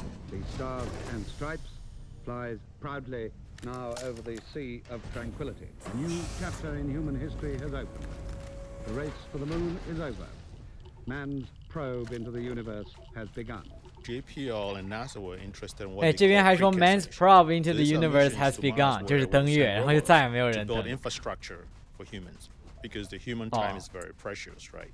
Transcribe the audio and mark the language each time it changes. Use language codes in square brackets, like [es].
[en] The Stars and Stripes flies proudly now over the Sea of Tranquility. A new chapter in human history has opened. The race for the moon is over. Man's probe into the universe has begun. JPL and NASA were interested in what [zh] 哎，这边还说 [en] Man's probe into the universe has begun， [zh] 就是登月，然后就再也没有人登。 [en] Infrastructure for humans, because the human time is very precious, right?